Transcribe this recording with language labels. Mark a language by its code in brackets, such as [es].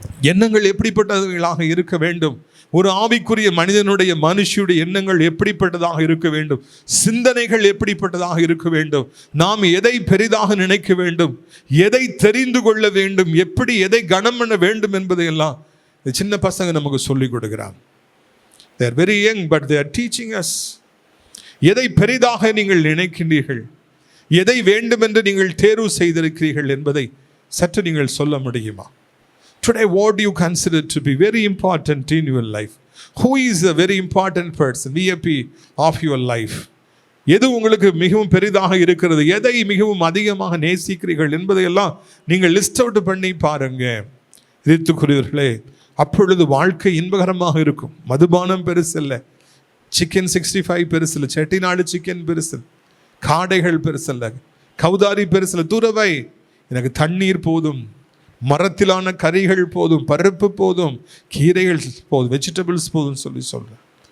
[ta] எண்ணங்கள் எப்படிப்பட்டவர்களாக இருக்க வேண்டும்? ஒரு ஆவிக்குரிய மனுஷியுடைய எண்ணங்கள் எப்படிப்பட்டதாக இருக்க வேண்டும்? சிந்தனைகள் எப்படிப்பட்டதாக இருக்க வேண்டும்? நாம் எதை பெரிதாக நினைக்க வேண்டும், எதை தெரிந்து கொள்ள வேண்டும், எப்படி எதை கனம் பண்ண வேண்டும் என்பதையெல்லாம் சின்ன பசங்க நமக்கு சொல்லிக் கொடுக்கிறாங்க. [en] They are very young but they are teaching us. [ta] எதை பெரிதாக நீங்கள் நினைக்கின்றீர்கள், எதை வேண்டும் என்று நீங்கள் தேர்வு செய்திருக்கிறீர்கள் என்பதை சற்று நீங்கள் சொல்ல முடியுமா? [en] Today, what do you consider to be very important in your life? Who is a very important person, VIP of your life? [ta] எது உங்களுக்கு மிகவும் பெரிதாக இருக்கிறது, எதை மிகவும் அதிகமாக நேசிக்கிறீர்கள் என்பதையெல்லாம் நீங்கள் லிஸ்ட் அவுட் பண்ணி பாருங்க. எதிர்த்துக்குரியவர்களே, அப்பொழுது வாழ்க்கை இன்பகரமாக இருக்கும். மதுபானம் பெருசில்ல, சிக்கன் 65 பெருசில்ல, செட்டிநாடு சிக்கன் பெருசில், காடைகள் பெருசில்ல, கௌதாரி பெருசில்ல, துறவை, எனக்கு தண்ணீர் போதும், மரத்திலான கறிகள் போதும், பருப்பு போதும், கீரைகள் போதும், வெஜிடபிள்ஸ் போதும் சொல்லி சொல்கிறேன்.